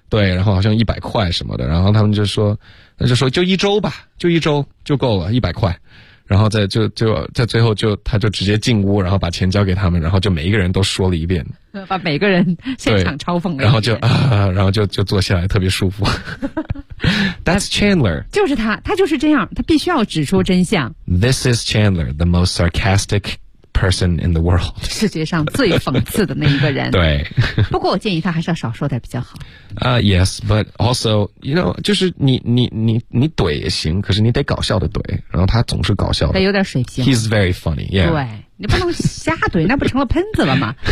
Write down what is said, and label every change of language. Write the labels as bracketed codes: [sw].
[zh] 对，然后好像100块什么的，然后他们就说，那就说就一周吧，就一周就够了，100块。然后在最后就他就直接进屋，然后把钱交给他们，然后就每一个人都说了一遍，把每个人现场嘲讽了，然后就然后就坐下来特别舒服。 [en] That's Chandler， [zh] 就是他就是这样，他必须要指出真相。 [en] This is Chandler, the most sarcastic person in the world， [zh] 世界上最讽刺的那一个人。对，不过我建议他还是要少说点比较好。 [en] Yes, but also, you know, [zh] 就是你怼也行，可是你得搞笑的怼，然后他总是搞笑的，得有点水平。 [en] He's very funny, yeah. [zh] 对，你不能瞎怼，那不成了喷子了吗？